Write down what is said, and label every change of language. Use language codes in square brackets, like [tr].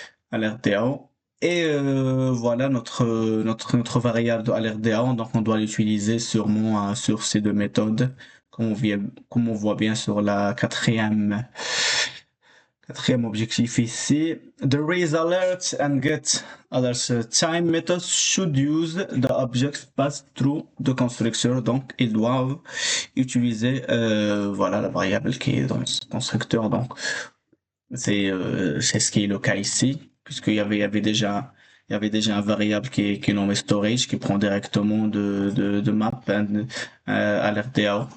[fr] Alerte DAO. Et voilà notre variable de alerte DAO. Donc on doit l'utiliser sûrement sur ces deux méthodes, comme on voit bien sur la quatrième objectif ici. [en] The raise alert and get alert time methods should use the objects passed through the constructor. [fr] Donc ils doivent utiliser voilà la variable qui est dans ce constructeur. Donc c'est ce qui est le cas ici, puisqu'il y avait déjà un variable qui est nommé storage qui prend directement de map à l'RDAO.